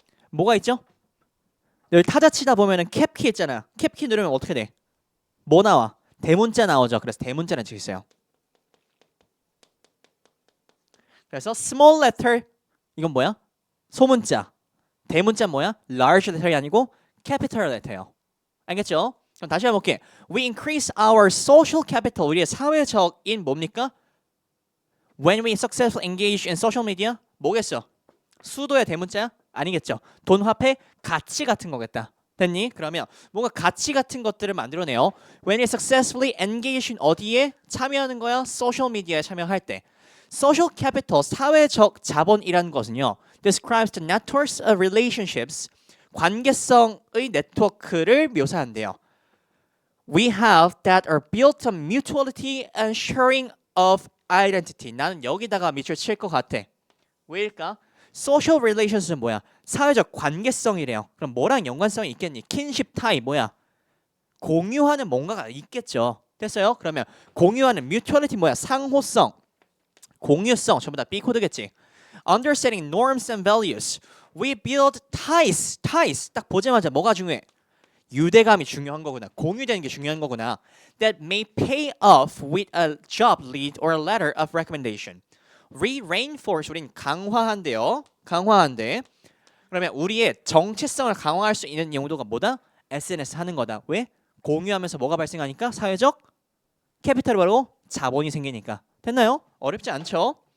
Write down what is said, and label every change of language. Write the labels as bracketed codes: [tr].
[ko] 뭐가 있죠? 여기 타자 치다 보면은 캡키 있잖아. 캡키 누르면 어떻게 돼? 뭐 나와? 대문자 나오죠. 그래서 대문자라는 뜻이 있어요. 그래서 small letter 이건 뭐야? 소문자. 대문자 뭐야? large letter이 아니고 capital letter예요. 알겠죠? 그럼 다시 한번 볼게. [en] We increase our social capital. [ko] 우리의 사회적인 뭡니까? [en] When we successfully engage in social media. [ko] 뭐겠어? 수도의 대문자야? 아니겠죠. 돈, 화폐, 가치 같은 거겠다. 됐니? 그러면 뭔가 가치 같은 것들을 만들어내요. [en] When we successfully engage in [ko] 어디에 참여하는 거야? social media에 참여할 때. Social capital, 사회적 자본이라는 것은요. [en] describes the networks of relationships, [ko] 관계성의 네트워크를 묘사한대요. [en] We have that are built on mutuality and sharing of identity. [ko] 나는 여기다가 밑줄 칠 것 같아. 왜일까? Social relations는 뭐야? 사회적 관계성이래요. 그럼 뭐랑 연관성이 있겠니? kinship tie 뭐야? 공유하는 뭔가가 있겠죠. 됐어요? 그러면 공유하는 mutuality 뭐야? 상호성, 공유성 전부 다 B 코드겠지. [en] Understanding norms and values. We build ties. [ko] ties 딱 보자마자 뭐가 중요해? 유대감이 중요한 거구나. 공유되는 게 중요한 거구나. [en] That may pay off with a job lead or a letter of recommendation. [ko] Reinforce 우린 강화한대요. 강화한대. 그러면 우리의 정체성을 강화할 수 있는 용도가 뭐다? SNS 하는 거다. 왜? 공유하면서 뭐가 발생하니까? 사회적 캐피탈이 바로 자본이 생기니까. 됐나요? 어렵지 않죠?